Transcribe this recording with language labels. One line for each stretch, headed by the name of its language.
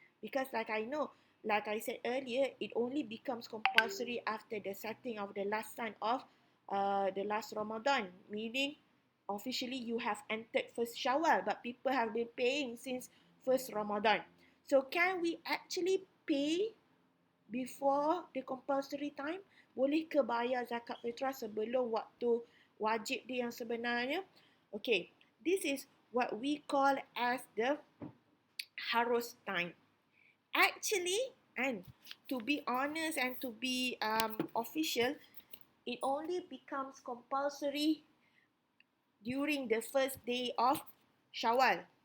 English: Because like I said earlier, it only becomes compulsory after the setting of the last sun of the last Ramadan, meaning officially you have entered first Shawwal, but people have been paying since first Ramadan. So can we actually pay before the compulsory time?
Malay: Boleh ke bayar zakat fitrah sebelum waktu wajib dia yang sebenarnya?
English: Okay, this is what we call as the harus time. Actually, and to be honest and to be official, it only becomes compulsory during the first day of Shawwal.